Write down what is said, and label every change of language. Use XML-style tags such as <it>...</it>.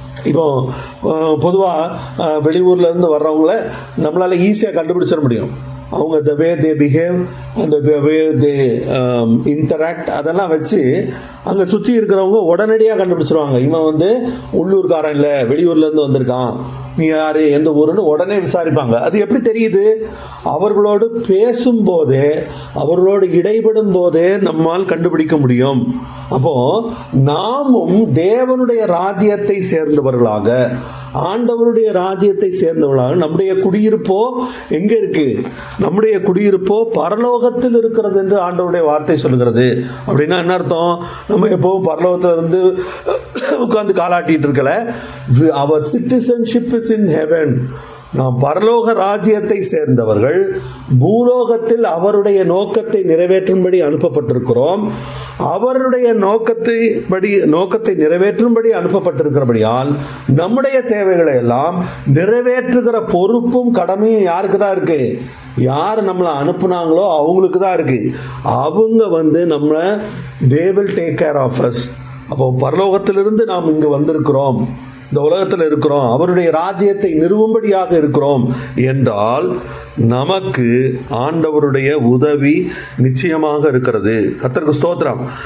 <ta>இப்போ பொதுவாக வெளியூர்ல இருந்து வர்றவங்கள நம்மளால ஈஸியாக கண்டுபிடிச்சிட முடியும். அவங்க</ta> <en>the way they behave and the way they interact</en> <ta>அதெல்லாம் வச்சு அங்கே சுற்றி இருக்கிறவங்க உடனடியாக கண்டுபிடிச்சிருவாங்க. இவன் உள்ளூர்காரன் இல்லை, வெளியூர்லேருந்து வந்திருக்கான், நீ யார், எந்த ஊருன்னு உடனே விசாரிப்பாங்க. அது எப்படி தெரியுது? அவர்களோடு பேசும்போதே, அவர்களோடு இடைபடும் போதே நம்மால் கண்டுபிடிக்க முடியும். அப்போ நாமும் தேவனுடைய ராஜ்யத்தை சேர்ந்தவர்களாக, ஆண்டவருடைய ராஜ்யத்தை சேர்ந்தவர்களாக, நம்முடைய குடியிருப்போ எங்க இருக்கு? நம்முடைய குடியிருப்போ பரலோகத்தில் இருக்கிறது என்று ஆண்டவருடைய வார்த்தை சொல்கிறது. அப்படின்னா என்ன அர்த்தம்? நம்ம எப்பவும் பரலோகத்தில் இருந்து உட்கார்ந்து காலாட்டிட்டு இருக்கல.</ta> <en>அவர் citizenship is in heaven.</en> <ta>நாம் பரலோக ராஜ்யத்தை சேர்ந்தவர்கள், பூலோகத்தில் அவருடைய நோக்கத்தை நிறைவேற்றும்படி அனுப்பப்பட்டிருக்கிறோம். அவருடைய நோக்கத்தை நிறைவேற்றும்படி அனுப்பப்பட்டிருக்கிறபடியால் நம்முடைய தேவைகளை எல்லாம் நிறைவேற்றுகிற பொறுப்பும் கடமையும் யாருக்கு தான் இருக்கு? யார் நம்மளை அனுப்புனாங்களோ அவங்களுக்கு தான் இருக்கு. அவங்க நம்மளை</ta> <en>they will take care of us.</en> <ta>அப்போ பரலோகத்திலிருந்து நாம் இங்கு வந்திருக்கிறோம், இந்த உலகத்தில் இருக்கிறோம், அவருடைய ராஜ்யத்தை நிறுவும்படியாக இருக்கிறோம் என்றால் நமக்கு ஆண்டவருடைய உதவி நிச்சயமாக இருக்கிறது. கர்த்தருக்கு ஸ்தோத்திரம்.</ta>